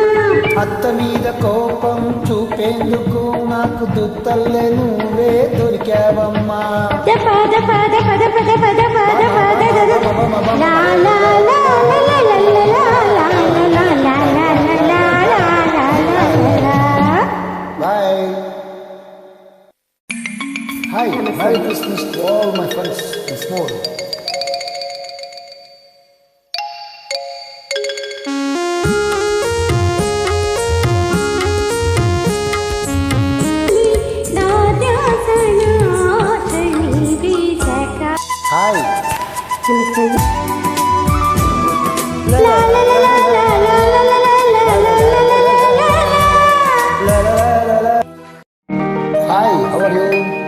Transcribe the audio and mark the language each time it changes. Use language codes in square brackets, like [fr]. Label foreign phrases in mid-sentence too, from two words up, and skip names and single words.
[te] అత్త మీద కోపం చూపేందుకు నాకు దుత్తల్లే నువ్వే దొరికావమ్మా. దప దప దప దప దప దప దప లా లా లా లా లా లా లా లా లా లా లా లా. [en] Bye. Hi, Merry Christmas to all my friends and small. Hi. La la la la la la la la la la la la. Hi, how are you?